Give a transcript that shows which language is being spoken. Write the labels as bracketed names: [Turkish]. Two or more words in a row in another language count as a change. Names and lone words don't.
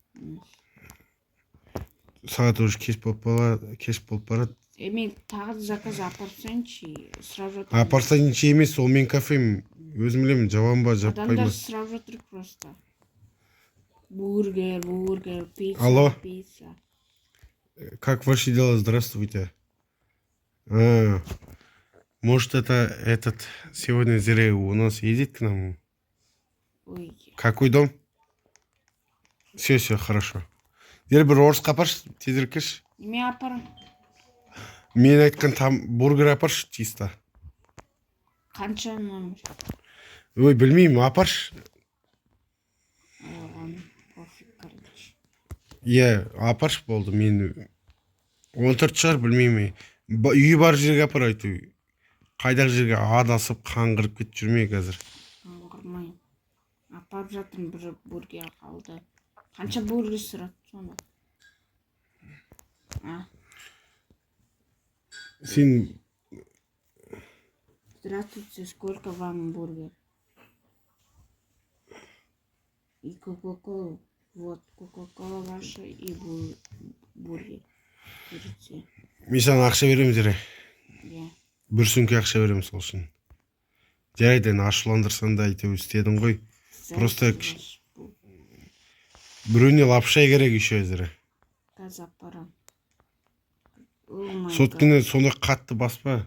[Kazakh] Сағат уже кеш болып барады. Мен тағы заказ апарсайыншы, сұрап жатыр. Апарсайыншы емес, ол мен кафем. Өзім білемін, жабам ба, жаппай Адамдар ма. сұрап жатыр просто. Бургер, пицца, [Russian] Алло. пицца. Как ваши дела? Здравствуйте. Может, это сегодня Зире у нас едет к нам? Ой, Какой дом? Все, хорошо. [Kazakh] Зире бір орысқа апаршы, тезірек келші. неме апарам? Мен айтқан там бургер апаршы, чисто. Қанша номер? Ой, білмеймін, апаршы. [Russian] Пофиг, короче. [Kazakh] Иә, апаршы болды. Мен 14 шығар, білмеймін. Үйі бар жерге апар айту. Қайдағы жерге адасып қаңғырып кетіп жүрмей қазір. Қаңғырмайын. Апарып жатырмын, бір бургер қалды. Қанша бургер сұрады сонда? Сен [Russian] Здравствуйте, сколько вам бургер? И кока-кола. Вот, кока-кола ваша и бургер. Берите. [Kazakh] мен саған ақша беремін Зире. Иә. Бір сөмке ақша беремін сол үшін. Жарайды, ашуландырсаң да әйтеуір істедің ғой. Просто біреуіне лапшай керек еще Зире. Қазір апарам. Соткіні сонда қатты баспа.